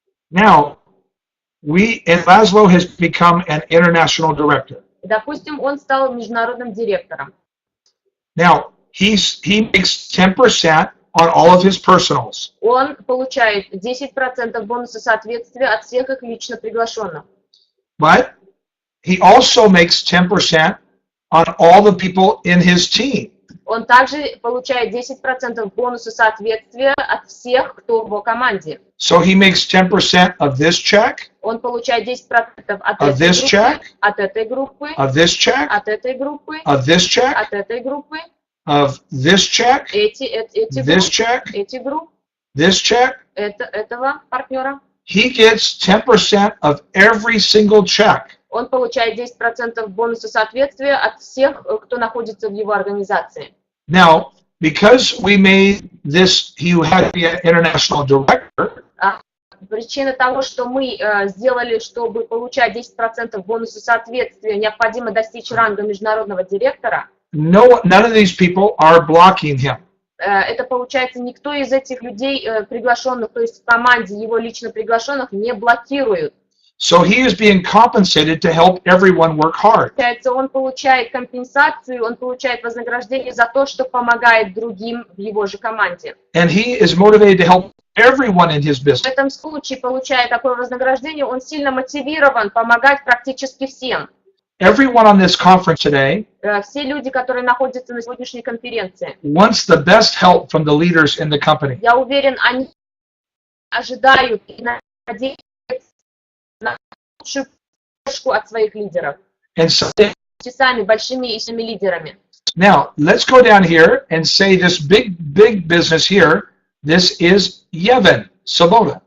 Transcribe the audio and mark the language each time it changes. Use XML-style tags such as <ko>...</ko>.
<en>Now, and Laszlo has become an international director.</en> <ru>Допустим, он стал международным директором.</ru> <en>Now, he makes 10% on all of his personals.</en> <ru>Он получает 10% бонуса соответствия от всех их лично приглашенных.</ru> <en>But he also makes 10% on all the people in his team.</en> <ru>Он также получает 10% бонуса соответствия от всех, кто в его команде.</ru> <en>So he makes 10% of this check,</en> <ru>Он получает 10% от</ru> <en>of this check,</en> <ru>от этой группы,</ru> <en>of this check,</en> <ru>от этой группы,</ru> <en>of this check,</en> <ru>от этой группы,</ru> <en>of this check, this check,</en> <ru>эти группы,</ru> <en>this check.</en> <ru>Этого партнера.</ru> <en>He gets 10% of every single check.</en> <ru>Он получает 10% бонуса соответствия от всех, кто находится в его организации.</ru> <en>Now, because we made this, he had to be an international director.</en> <ru>Причина того, что мы сделали, чтобы получать 10% бонуса соответствия, необходимо достичь ранга международного директора.</ru> <en>None of these people are blocking him.</en> <ru>Это получается, никто из этих людей, приглашенных, то есть в команде его лично приглашенных, не блокирует.</ru> <en>So he is being compensated to help everyone work hard.</en> <ru>Получается, он получает компенсацию, он получает вознаграждение за то, что помогает другим в его же команде.</ru> <en>And he is motivated to help everyone in his business.</en> <ru>В этом случае, получая такое вознаграждение, он сильно мотивирован помогать практически всем.</ru> <en>Everyone on this conference today</en> <ru>Все люди, которые находятся на сегодняшней конференции,</ru> <en>wants the best help from the leaders in the company.</en> <ru>я уверен, они ожидают и надеются на лучшую поддержку от своих лидеров.</ru> <en>And so,</en> <ru>Сами большими и сильными лидерами.</ru> <en>now, let's go down here and say this big business here, this is Yevon Svoboda.</en>